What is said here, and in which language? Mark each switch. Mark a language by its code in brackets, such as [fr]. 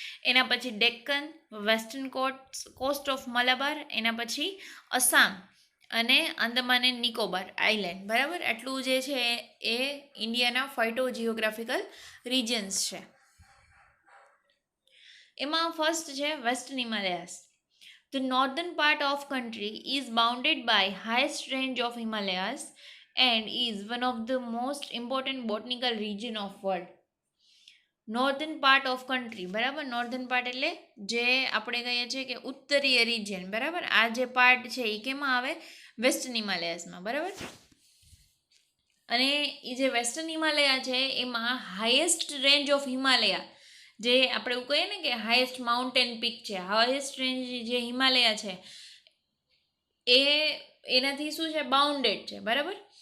[gu] એના પછી Deccan, western cost of Malabar, એના પછી અસામ અને આંદામાન એન્ડ નિકોબાર આઇલેન્ડ, બરાબર. આટલું જે છે એ ઇન્ડિયાના ફાઇટોજિયોગ્રાફિકલ રિજન્સ છે. એમાં ફર્સ્ટ છે western Himalayas. [en] The northern part of country is bounded by highest range of Himalayas and is one of the most important botanical region of world. [gu] Northern part of country, બરાબર. Northern part એટલે જે આપણે કહીએ છીએ કે ઉત્તરીય region, બરાબર. આ જે પાર્ટ છે એ કેમાં આવે? વેસ્ટર્ન હિમાલયાસમાં, બરાબર. અને એ જે વેસ્ટર્ન હિમાલયા છે એમાં હાઈએસ્ટ રેન્જ ઓફ હિમાલયા, જે આપણે એવું કહીએ ને કે હાઈએસ્ટ માઉન્ટેન પીક છે, હાઈએસ્ટ રેન્જ જે હિમાલયા છે એ એનાથી શું છે? બાઉન્ડેડ છે, બરાબર.